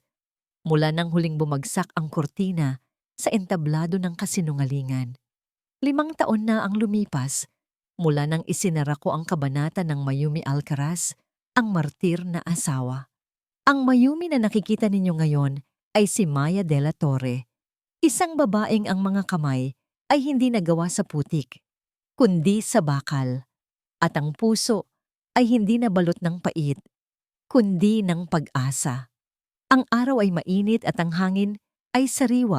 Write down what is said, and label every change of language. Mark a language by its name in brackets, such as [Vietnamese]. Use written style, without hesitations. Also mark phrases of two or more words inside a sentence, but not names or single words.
[Filipino] Mula nang huling bumagsak ang kurtina sa entablado ng kasinungalingan. 5 taon na ang lumipas mula nang isinara ko ang kabanata ng Mayumi Alcaraz, ang martir na asawa. Ang Mayumi na nakikita ninyo ngayon ay si Maya de la Torre, isang babaeng ang mga kamay ay hindi nagawa sa putik, kundi sa bakal, at ang puso ay hindi nabalot ng pait, kundi ng pag-asa. Ang araw ay mainit at ang hangin ay sariwa.